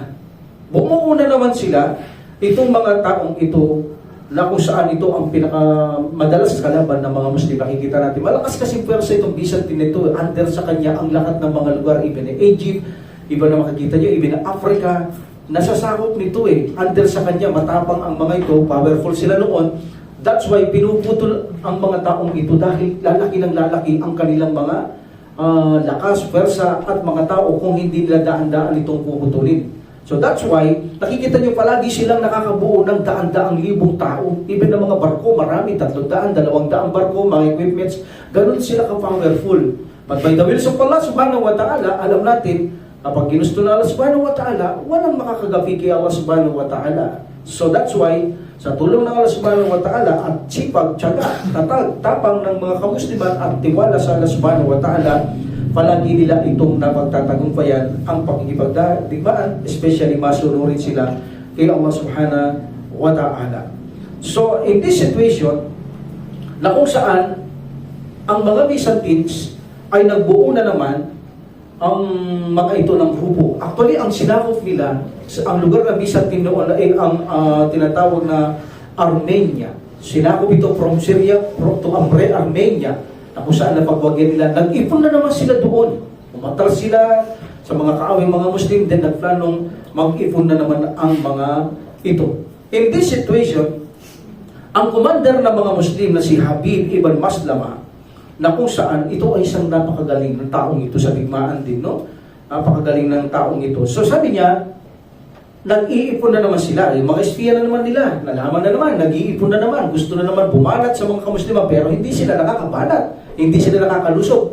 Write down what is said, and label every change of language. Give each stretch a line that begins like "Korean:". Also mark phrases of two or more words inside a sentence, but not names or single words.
Filipino: Bumuuna naman sila, itong mga taong ito, na kung saan ito ang pinakamadalas kalaban ng mga Muslim. Nakikita natin, malakas kasi pwersa itong Byzantine nito, under sa kanya ang lahat ng mga lugar, even Egypt, iba na makikita nyo, even Africa, nasasakop nito under sa kanya, matapang ang mga ito, powerful sila noon.
English: That's why
Filipino: pinuputol ang mga taong ito dahil lalaki ng lalaki ang kanilang mga lakas, pwersa at mga tao kung hindi nila daan-daan itong puputulin.
English: So that's why,
Filipino: nakikita nyo palagi silang nakakabuo ng daan-daang libong tao. Even ng mga barko, marami, 300, 200 barko, mga equipments, ganun sila ka-powerful.
English: But by the will of Allah
Arabic: سبحانه وتعالى,
Filipino: alam natin, kapag ginusto na Allah
Arabic: سبحانه وتعالى,
Filipino: walang makakagapi kay Allah
Arabic: سبحانه وتعالى.
English: So that's why,
Filipino: sa tulong ng Allah
Arabic: سبحانه وتعالى
Filipino: at sipag, tiyaga, tatag, tapang ng mga kamusliman at tiwala sa Allah
Arabic: سبحانه وتعالى,
Filipino: palagi nila itong napagtatagumpayan ang pakikipagdigmaan, especially masunurin sila kay Allah
Arabic: سبحانه وتعالى.
English: So, in this situation,
Filipino: na kung saan ang mga Byzantines ay nagbuo na naman ang mga ito ng grupo. Actually, ang sinakop nila, ang lugar na Byzantine noon ay ang tinatawag na Armenia. Sinakop ito from Syria to Armenia, na kung saan napagwagyan nila. Nag-ipon na naman sila doon. Umatras sila sa mga kaawing mga Muslim, then nagplanong mag-ipon na naman ang mga ito.
English: In this situation,
Filipino: ang commander ng mga Muslim na si Habib ibn Maslama, na kung saan ito ay isang napakagaling ng taong ito sa digmaan din, no? Napakagaling ng taong ito. So sabi niya, nag-iipon na naman sila. Yung mga espiya na naman nila, nalaman na naman, nag-iipon na naman, gusto na naman bumanat sa mga kamuslima, pero hindi sila nakakabanat, hindi sila nakakalusog.